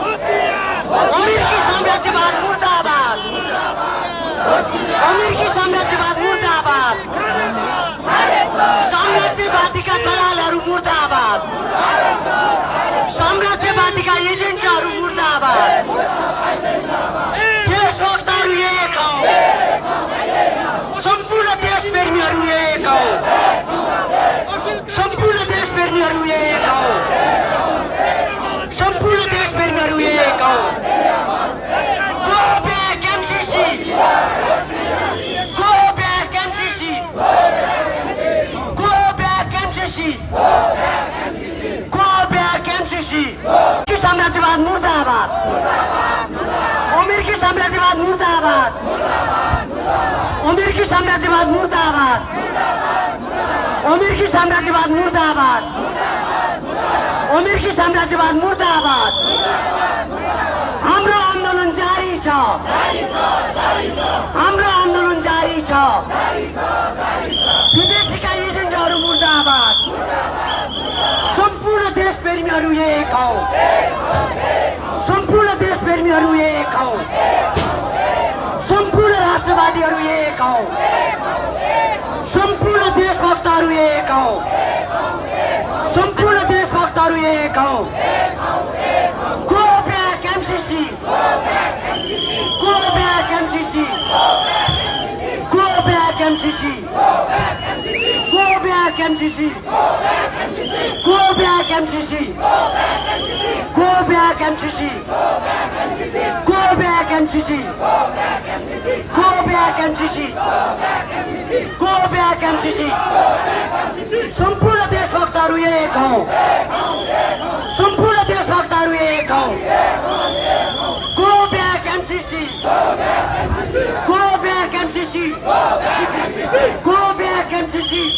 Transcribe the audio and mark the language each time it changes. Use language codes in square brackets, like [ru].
[ne] अमेरिकी साम्राज्यवाद मुर्दाबाद, अमेरिकी साम्राज्यवाद मुर्दाबाद, साम्राज्यवादीका दलालहरू मुर्दाबाद, साम्राज्यवादीका एजेन्टहरू मुर्दाबाद। देशभक्तहरू एक हौ, सम्पूर्ण देशप्रेमीहरू एक हौ, सम्पूर्ण देशप्रेमीहरू एक हौ, सम्पूर्ण देशप्रेमीहरू एक हौ। [en] Go back MCC, go back MCC, go back MCC, go back MCC। [ne] अमेरिकी साम्राज्यवाद मुर्दाबाद, अमेरिकी साम्राज्यवाद मुर्दाबाद, अमेरिकी साम्राज्यवाद मुर्दाबाद, अमेरिकी साम्राज्यवाद मुर्दाबाद, अमेरिकी साम्राज्यवाद मुर्दाबाद। हाम्रो आन्दोलन जारी छ, हाम्रो आन्दोलन जारी छ। विदेशीका एजेन्टहरू मुर्दाबाद, सम्पूर्ण देशप्रेमीहरू एक हौ, सम्पूर्ण देशप्रेमीहरू एक हौ, सम्पूर्ण राष्ट्रवादीहरू एक हौ, सम्पूर्ण देशभक्तहरू एक हौ, सम्पूर्ण देशभक्तहरू एक हौ। [en] Go back MCC, go back MCC, go back MCC, go back MCC, go back MCC, go back MCC, go back MCC, go back MCC, go back MCC। [ne] सम्पूर्ण देशभक्तहरू एक हौ, सम्पूर्ण देशभक्तहरू एक हौ। [en] Go back MCC, go back MCC, go back MCC।